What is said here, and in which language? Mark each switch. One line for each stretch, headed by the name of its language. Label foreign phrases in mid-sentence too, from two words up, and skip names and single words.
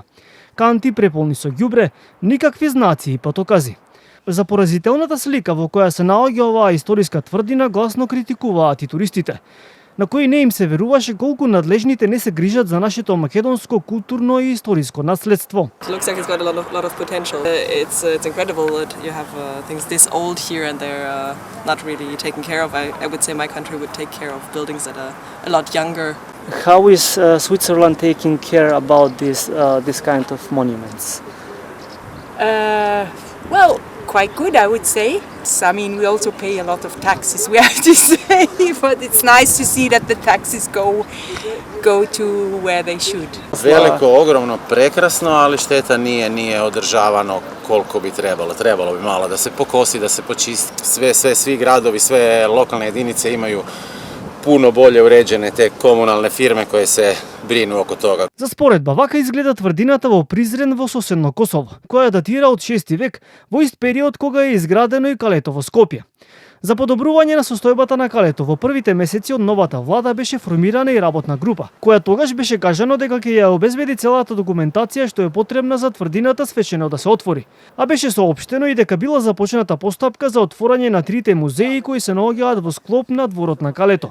Macedonian: Канти преполни со ѓубре, никакви знаци и патокази. За поразителната слика во која се наоѓа оваа историска тврдина гласно критикуваат и туристите, на кои не им се веруваше колку надлежните не се грижат за нашето македонско културно и историско наследство.
English: It looks like it's got a lot of potential. It's incredible that you have things this old here and they're not really taken care of. I would say my country would take care of buildings that are a lot younger. How is Switzerland taking care about this kind of monuments? Well, quite good, I would say. I mean, we also pay a lot of taxes, we have to say, but it's nice to see that the taxes go to where they should.
Serbian: Veliko, ogromno, prekrasno, ali šteta nije održavano koliko bi trebalo. Trebalo bi malo da se pokosi, da se počisti. Svi gradovi, sve lokalne jedinice imaju puno bolje uređene te komunalne firme koje se брину око тога.
Macedonian: За споредба, вака изгледа тврдината во Призрен во соседно Косово, која датира од 6 век, во ист период кога е изградено и калето во Скопје. За подобрување на состојбата на калето во првите месеци од новата влада беше формирана и работна група, која тогаш беше кажано дека ќе ја обезбеди целата документација што е потребна за тврдината свечено да се отвори, а беше соопштено и дека била започната постапка за отворање на трите музеи кои се наоѓаат во склоп на дворот на калето.